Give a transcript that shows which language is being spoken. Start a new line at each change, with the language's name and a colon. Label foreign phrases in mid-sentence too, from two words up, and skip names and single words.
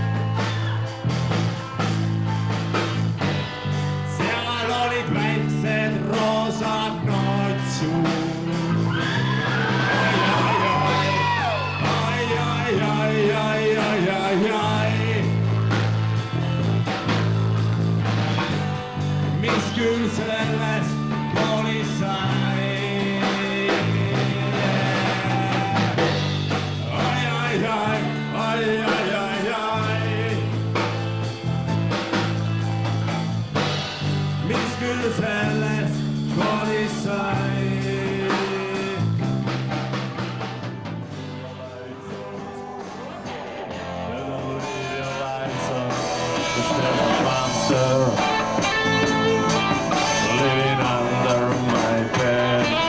Estonian: Seal olid väiksed roosad notsud. Mis küll sellest koolis sai. Ai, ai, ai, ai, ai, ai, ai. Mis küll sellest koolis sai.
English: Living under my bed,